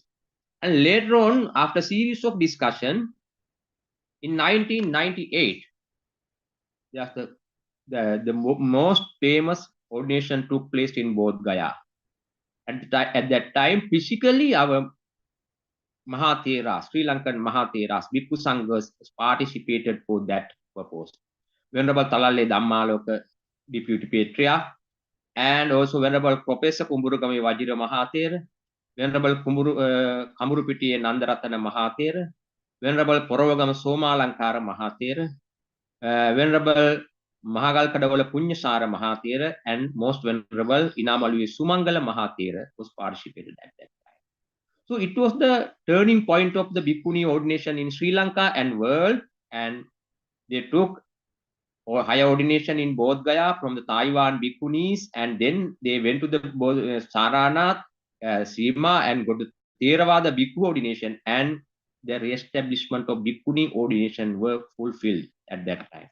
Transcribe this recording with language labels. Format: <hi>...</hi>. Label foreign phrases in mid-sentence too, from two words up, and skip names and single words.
<en>And later on, after a series of discussion, in 1998, the most famous ordination took place in Bodh Gaya. At that time, physically, our Mahatheras, Sri Lankan Mahatheras, Bhikkhu Sanghas participated for that purpose. Venerable Talalle Dhammaloka, Deputy Patriarch, and also Venerable Professor Kumburugami Vajira Mahathera, Venerable Kamurupiti Nandaratana Mahathera, Venerable Porovagama Somalankara Mahathera, Venerable Mahagal Kadavala Punyasara Mahathera, and most Venerable Inamalwi Sumangala Mahathera was participated at that time. So it was the turning point of the Bhikkhuni ordination in Sri Lanka and world, and they took higher ordination in Bodh Gaya from the Taiwan Bhikkhunis, and then they went to the Saranath, Sima, and got the Theravada Bhikkhu ordination, and the re-establishment of Bhikkhuni ordination were fulfilled at that time.</en>